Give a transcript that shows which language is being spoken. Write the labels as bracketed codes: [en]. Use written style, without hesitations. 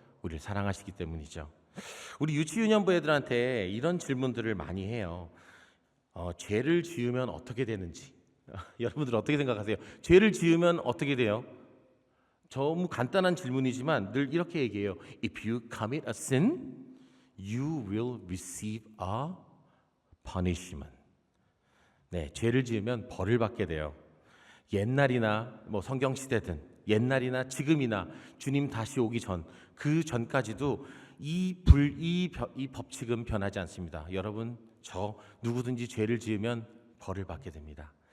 [ko] 우리를 사랑하시기 때문이죠. 우리 유치유년부 애들한테 이런 질문들을 많이 해요. 죄를 지으면 어떻게 되는지. 여러분들 어떻게 생각하세요? 죄를 지으면 어떻게 돼요? 너무 간단한 질문이지만 늘 이렇게 얘기해요. [en] If you commit a sin, you will receive a punishment. [ko] 네, 죄를 지으면 벌을 받게 돼요. 옛날이나 뭐 성경 시대든 옛날이나 지금이나 주님 다시 오기 전, 그 전까지도 이 법칙은 변하지 않습니다. 여러분, 저 누구든지 죄를 지으면 벌을 받게 됩니다.